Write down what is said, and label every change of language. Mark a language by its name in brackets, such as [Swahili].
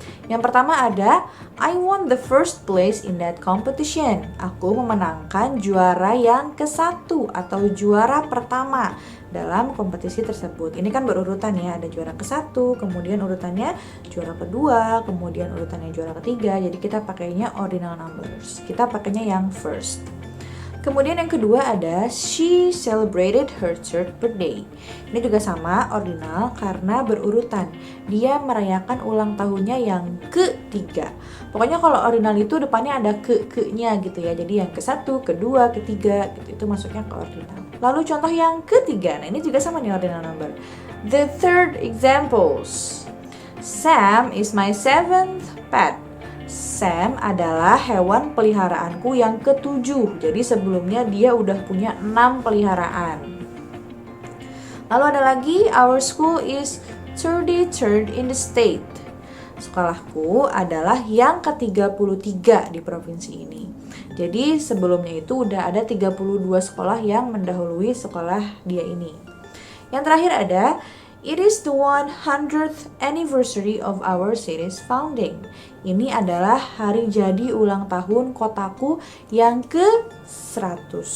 [Indonesian] Yang pertama ada, [English] I won the first place in that competition. [Indonesian] Aku memenangkan juara yang ke-1 atau juara pertama dalam kompetisi tersebut. Ini kan berurutan ya, ada juara ke-1, kemudian urutannya juara kedua, kemudian urutannya juara ketiga. Jadi kita pakainya ordinal numbers. Kita pakainya yang first. Kemudian yang kedua ada [English] she celebrated her third birthday. [Indonesian] Ini juga sama ordinal karena berurutan. Dia merayakan ulang tahunnya yang ketiga. Pokoknya kalau ordinal itu depannya ada ke-nya gitu ya. Jadi yang ke-1, kedua, ketiga gitu. Itu masuknya ke ordinal. Lalu contoh yang ketiga. Nah, ini juga sama nih ordinal number. [English] The third examples. Sam is my 7th pet. [Indonesian] Sam adalah hewan peliharaanku yang ketujuh. Jadi sebelumnya dia udah punya 6 peliharaan. Lalu ada lagi, [English] our school is 33rd in the state. [Indonesian] Sekolahku adalah yang ke-33 di provinsi ini. Jadi sebelumnya itu udah ada 32 sekolah yang mendahului sekolah dia ini. Yang terakhir ada, [English] it is the 100th anniversary of our city's founding. [Indonesian] Ini adalah hari jadi ulang tahun kotaku yang ke-100.